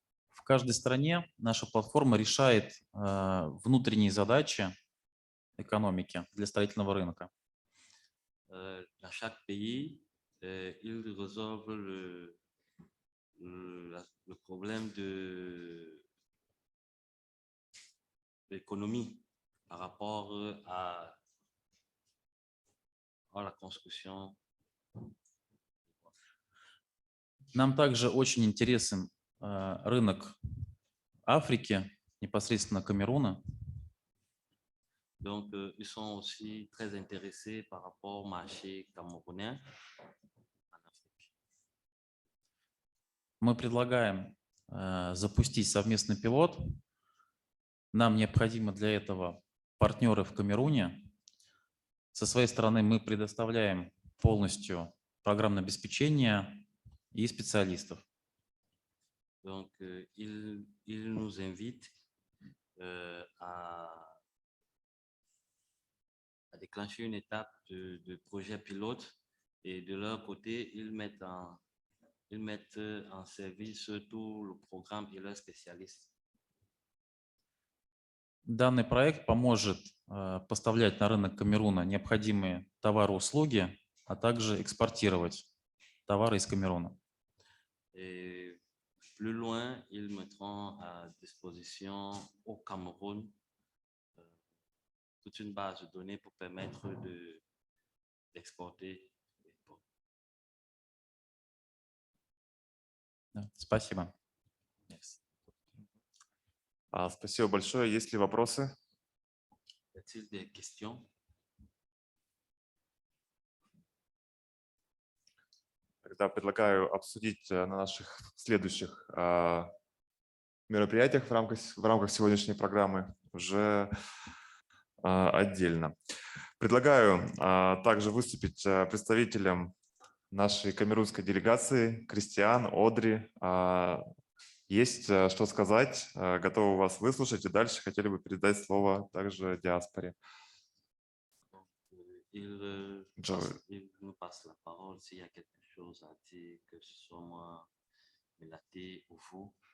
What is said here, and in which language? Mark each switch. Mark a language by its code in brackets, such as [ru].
[ru] В каждой стране наша платформа решает внутренние задачи экономики для строительного рынка. [fr] Dans chaque pays, ils résolvent le problème de l'économie par rapport à la construction. [ru] Нам также очень интересен рынок Африки, непосредственно Камеруна. [fr] Donc, ils sont aussi très intéressés par rapport au marché camerounais en Afrique. [ru] Мы предлагаем запустить совместный пилот. Нам необходимо для этого партнеры в Камеруне. Со своей стороны мы предоставляем полностью программное обеспечение и специалистов. [fr] Donc, ils nous invitent à déclencher une étape de projet pilote et de leur côté, ils mettent en service tout le programme et leurs spécialistes. [ru] Данный проект поможет поставлять на рынок Камеруна необходимые товары и услуги, а также экспортировать товары из Камеруна. [fr] Et plus loin, ils mettront à disposition au Cameroun toute une base de données pour permettre d'exporter. [ru] Спасибо. Спасибо большое. Есть ли вопросы? [fr] Y a-t-il des questions? [ru] Тогда предлагаю обсудить на наших следующих мероприятиях в рамках сегодняшней программы уже отдельно. Предлагаю также выступить представителем нашей камерунской делегации Кристиан, Одри. Есть что сказать, готовы вас выслушать, и дальше хотели бы передать слово также диаспоре. [fr] Il nous passe la parole s'il y a quelque chose à dire, que ce soit moi, Melaté ou vous.